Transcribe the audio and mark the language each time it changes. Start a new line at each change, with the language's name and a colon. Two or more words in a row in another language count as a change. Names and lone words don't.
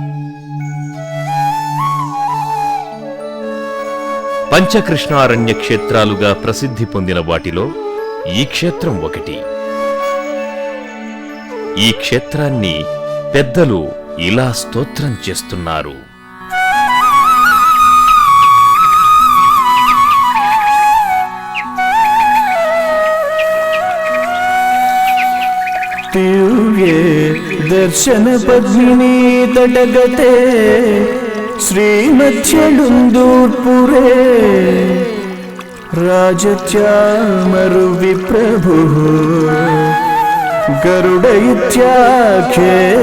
Telugu: పంచకృష్ణారణ్య క్షేత్రాలుగా ప్రసిద్ధి పొందిన వాటిలో ఈ క్షేత్రం ఒకటి. ఈ క్షేత్రాన్ని పెద్దలు ఇలా స్తోత్రం చేస్తున్నారు.
Sanskrit: दिव्ये दर्शन पद्मिनी तटगते श्रीमध्यलुन्दूर्पुरे राजत्यामरुविप्रभुः गरुड इत्याख्ये